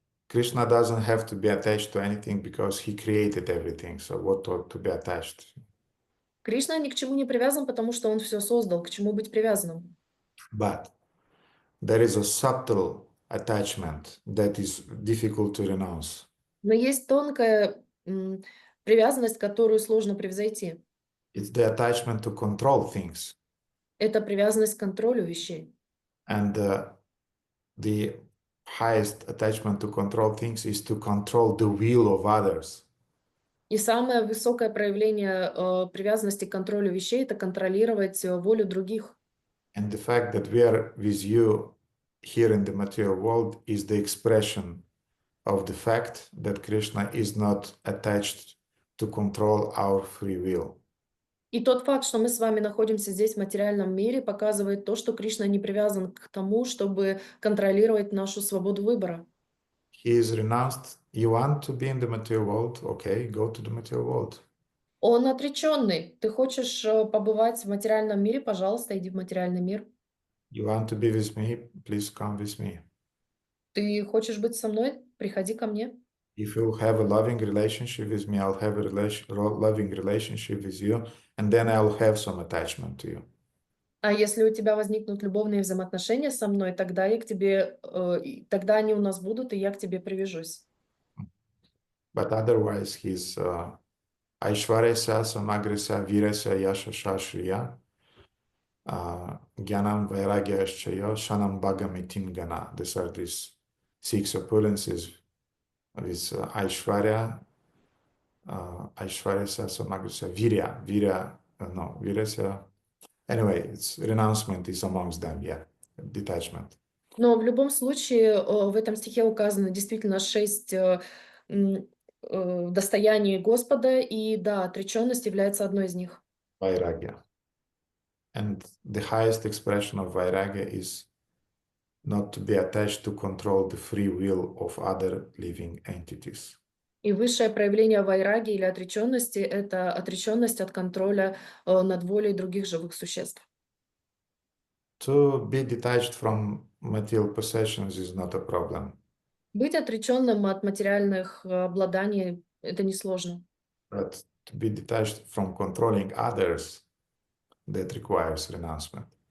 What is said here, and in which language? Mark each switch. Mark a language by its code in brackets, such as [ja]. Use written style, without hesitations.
[en] Krishna doesn't have to be attached to anything because he created everything. So what to be attached? [ru] Кришна ни к чему не привязан, потому что он все создал. К чему быть привязанным? [en] But there is a subtle attachment that is difficult to renounce. [ru] Но есть тонкая привязанность, которую сложно превзойти. [en] It's the attachment to control things. [ru] Это привязанность к контролю вещей. [en] And the highest attachment to control things is to control the will of others. [ru] И самое высокое проявление привязанности к контролю вещей – это контролировать волю других. [en] And the fact that we are with you here in the material world is the expression of the fact that Krishna is not attached to control our free will. [ru] И тот факт, что мы с вами находимся здесь в материальном мире, показывает то, что Кришна не привязан к тому, чтобы контролировать нашу свободу выбора. [en] He is renounced. You want to be in the material world? Okay, go to the material world. [ru] Он отреченный. Ты хочешь побывать в материальном мире? Пожалуйста, иди в материальный мир. [en] You want to be with me? Please come with me. [ru] Ты хочешь быть со мной? Приходи ко мне. [en] If you have a loving relationship with me, I'll have a loving relationship with you, and then I'll have some attachment to you. [ru] А если у тебя возникнут любовные взаимоотношения со мной, тогда тогда они у нас будут, и я к тебе привяжусь. [en] But otherwise, he's [sa] Aishwarya Samagrasa Virasya Yasha Shashriya Gyanam Vairagya Aschayo Shanam Bhagamitin Gana. [en] These are these 6 opulences with [sa] Aishwarya Samagrasa Virasya. [en] Anyway, it's renouncement is amongst them, yeah, detachment. [ru] Но в любом случае в этом стихе указано действительно 6 достояний Господа, и да, отреченность является одной из них. [sa] Vairagya. [en] And the highest expression of Vairagya is not to be attached to control the free will of other living entities. [ru] И высшее проявление вайраги или отреченности – это отреченность от контроля над волей других живых существ. [en] To be detached from material possessions is not a problem. [ru] Быть отреченным от материальных обладаний – это несложно. [en] But to be detached from controlling others, that requires renouncement.